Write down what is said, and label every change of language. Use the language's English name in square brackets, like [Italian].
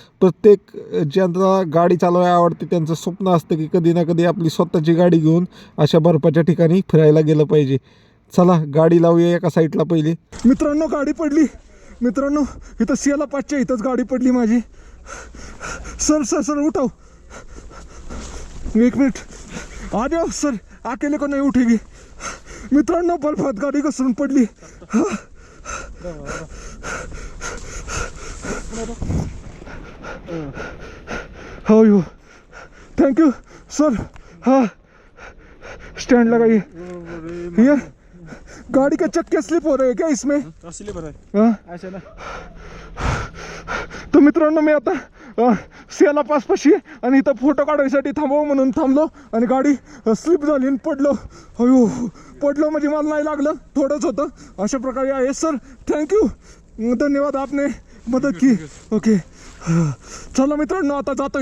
[Marathi] प्रत्येक ज्यांना गाडी चालवायला आवडते त्यांचं स्वप्न असतं की कधी ना कधी आपली स्वतःची गाडी घेऊन अशा बर्फाच्या ठिकाणी फिरायला गेलं पाहिजे. चला गाडी लावूया एका साईडला पहिले. मित्रांनो गाडी पडली मित्रांनो, इथं सियाला 5च्या इथंच गाडी पडली माझी. [Hindi] सर सर सर उठाव, 1 मिनिट आ जाओ सर, अकेले को नहीं उठेगी. [Marathi] मित्रांनो बर्फात गाडी घसरून पडली. [Hindi] हो हो थैंक यू सर. हाँ स्टैंड लगाइए. ये गाड़ी के चक्के स्लिप हो रहे हैं क्या इसमें? स्लिप है हाँ ऐसे ना. [Marathi] तर मित्रांनो मी आता सेला पास पाशी आणि इथं फोटो काढायसाठी थांबव म्हणून थांबलो आणि गाडी स्लिप झाली आणि पडलो. अयो पडलो म्हणजे मला नाही लागलं, थोडंच होतं. अशा प्रकारे आहे सर. थँक्यू, धन्यवाद, [Hindi] आपने मदत की. [Marathi] ओके चला मित्रांनो आता जातो.